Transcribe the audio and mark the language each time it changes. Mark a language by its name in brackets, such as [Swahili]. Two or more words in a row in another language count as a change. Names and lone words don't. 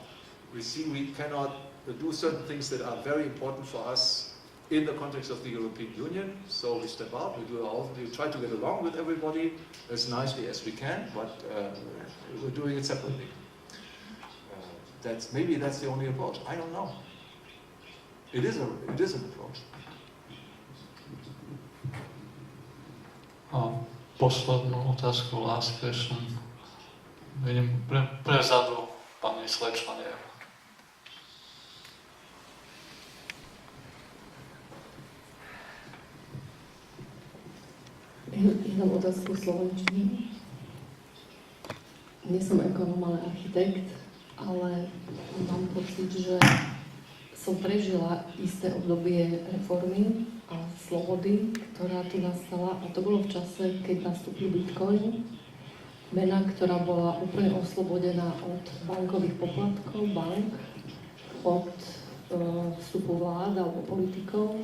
[English] We see we cannot do certain things that are very important for us in the context of the European Union, so we step out, we try to get along with everybody as nicely as we can, but we're doing it separately. Maybe that's the only approach. I don't know. It is an approach. [Slovak] A poslednú otázku, [English] last question. [Slovak] Vidím prezadu, pani slečna, neviem. Jednu otázku v slovenčine. Nie som ekonom, ale architekt, ale mám pocit, že som prežila isté obdobie reformy a slobody, ktorá tu nastala, a to bolo v čase, keď nastúpil Bitcoin, mena, ktorá bola úplne oslobodená od bankových poplatkov, bank, od vstupu vlád alebo politikov.